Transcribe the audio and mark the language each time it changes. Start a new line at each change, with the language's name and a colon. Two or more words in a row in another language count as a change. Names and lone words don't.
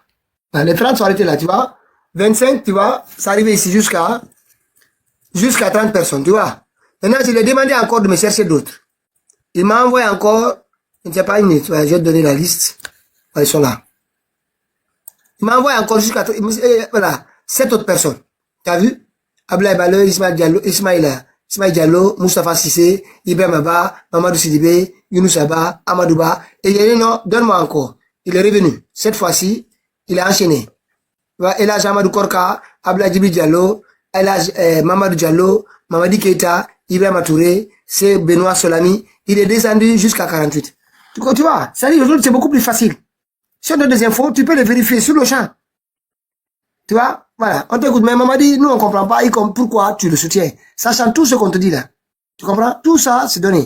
French: Voilà, les 30 sont arrêtés là, tu vois. 25, tu vois, c'est arrivé ici jusqu'à 30 personnes, tu vois. Maintenant, je lui ai demandé encore de me chercher d'autres. Il m'a envoyé encore, je ne sais pas, 1 minute, ouais, je vais te donner la liste. Ouais, ils sont là. Il m'a envoyé encore jusqu'à, voilà, 7 autres personnes. Tu as vu? Ablaye Bale, Ismaïl Diallo, Moustapha Sissé, Ibrahim Abba, Mamadou Sidibé, Younous Abba, Amadouba. Et il a dit non, donne-moi encore. Il est revenu. Cette fois-ci, il a enchaîné. Elhaj Amadou Korka, Ablaye Djibril Diallo, Mamadou Diallo, Mamadi Keita, Ibrahim Touré, c'est Benoît Solami. Il est descendu jusqu'à 48. Tu vois, ça dit, c'est beaucoup plus facile. Si on donne des infos, tu peux les vérifier sur le champ. Tu vois, voilà, on t'écoute, mais maman dit, nous on comprend pas, pourquoi tu le soutiens, sachant tout ce qu'on te dit là. Tu comprends? Tout ça, c'est donné.